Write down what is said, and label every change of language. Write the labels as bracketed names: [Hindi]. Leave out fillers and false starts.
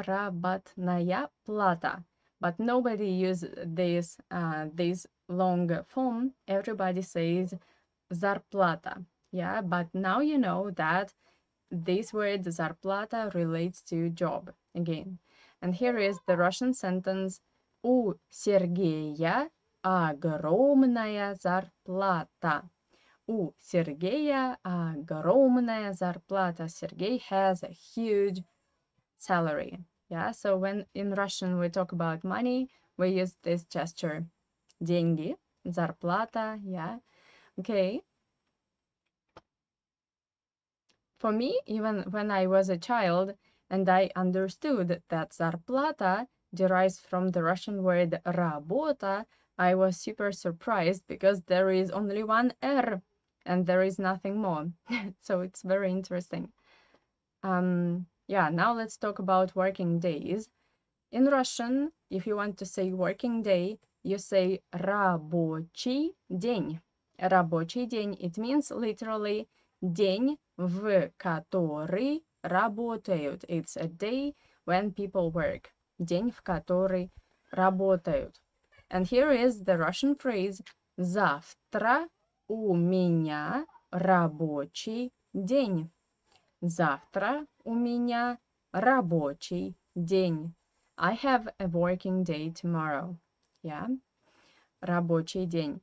[Russian] Заработная плата. [English] But nobody uses this long form. Everybody says зарплата, yeah? But now you know that this word зарплата relates to job again. And here is the Russian sentence. [Russian] У Сергея огромная зарплата. У Сергея огромная зарплата. [English] Sergey has a huge salary. Yeah, so when in Russian we talk about money, we use this gesture. [Russian] Деньги, зарплата, yeah. [English] Okay. For me, even when I was a child and I understood that зарплата derives from the Russian word rabota, I was super surprised because there is only one R and there is nothing more. So it's very interesting. Yeah, now let's talk about working days. In Russian, if you want to say working day, you say [Russian] рабочий день. Рабочий день, [English] it means literally [Russian] день, в который работают. [English] It's a day when people work. [Russian] День, в который работают. [English] And here is the Russian phrase [Russian] завтра у меня рабочий день. Завтра у меня рабочий день. [English] I have a working day tomorrow. [Russian] Yeah, рабочий день.